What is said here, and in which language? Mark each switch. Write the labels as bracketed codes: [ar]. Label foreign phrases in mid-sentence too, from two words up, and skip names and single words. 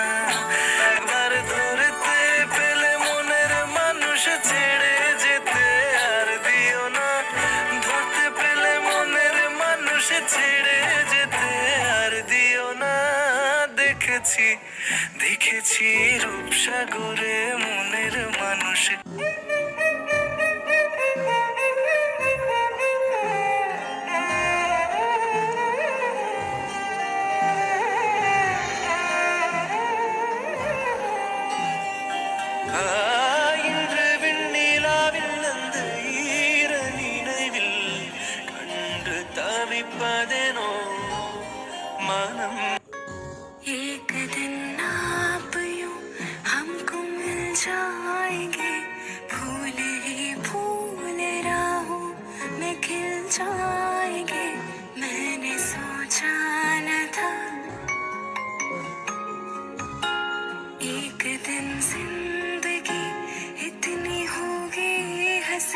[bn] একবার ধরতে পেলে মনের মানুষ ছেড়ে যেতে আর দিও না। ধরতে পেলে মনের মানুষ ছেড়ে যেতে আর দিও না। দেখেছি দেখেছি রূপসাগরে মনের মানুষ। [ta] இன்று விண்ணிலாவில் அந்த ஈர நினைவில் கண்டு தவிப்பதெனோ மனம்। [hi] एक दिन आप यूं हमको मिल जाएंगे, फूल ही फूल राहों में खिल जाएंगे। मैंने सोचा न था एक दिन जिंदगी इतनी होगी हंसी।